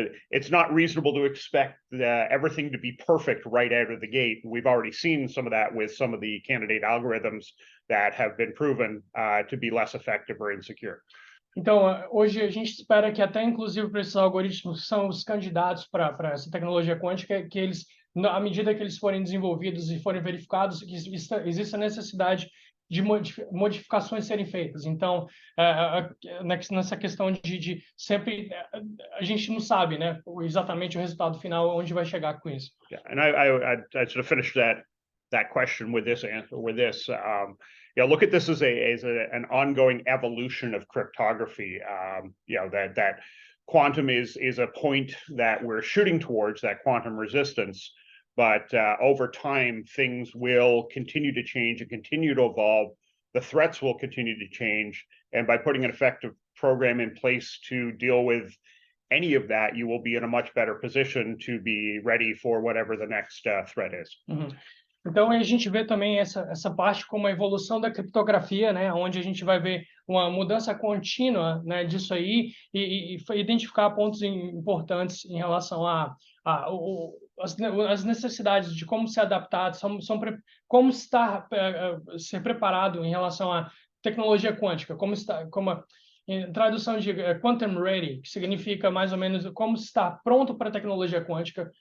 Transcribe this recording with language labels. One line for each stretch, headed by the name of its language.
English: It's not reasonable to expect everything to be perfect right out of the gate. We've already seen some of that with some of the candidate algorithms that have been proven to be less effective or insecure.
Portuguese: Então, hoje a gente espera que até inclusive para esses algoritmos que são os candidatos para essa tecnologia quântica, que eles, à medida que eles forem desenvolvidos e forem verificados, que existe a necessidade de modificações serem feitas. Então, nessa questão de sempre, a gente não sabe, né, exatamente o resultado final, onde vai chegar com isso.
English: Yeah, and I sort of finished that question with this answer. Look at this as an ongoing evolution of cryptography. That quantum is a point that we're shooting towards, that quantum resistance. But over time, things will continue to change and continue to evolve. The threats will continue to change. And by putting an effective program in place to deal with any of that, you will be in a much better position to be ready for whatever the next threat is. Uhum.
Portuguese: Então, a gente vê também essa parte como a evolução da criptografia, né, onde a gente vai ver uma mudança contínua, né, disso aí e identificar pontos importantes em relação às necessidades de como se adaptar, como ser preparado em relação à tecnologia quântica, em tradução de quantum ready, que significa mais ou menos como estar pronto para a tecnologia quântica.